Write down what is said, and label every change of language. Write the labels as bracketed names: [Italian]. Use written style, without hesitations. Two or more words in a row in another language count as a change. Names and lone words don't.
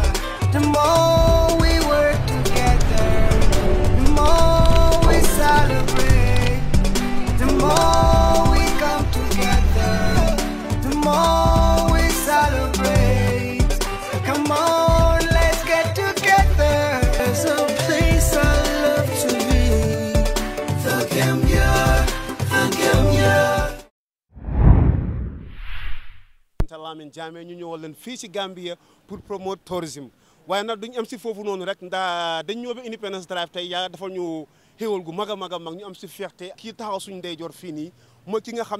[English] The more we work together, the more we celebrate, the more we come together, the more we celebrate. Come on, let's get together. There's a place I love to be, the Gambia, the Gambia. [Wolof] Lamin Jammeh ñu ñëwal leen fii ci Gambia pour promote tourisme waaye nag duñ am si foofu noonu rek ndax dañ ñëw ba Independence Drive tey yaa defal ñu xéwal gu mag a mag ñu am si fierté kii taxaw suñu ndeyjoor fii nii mooy ki nga xam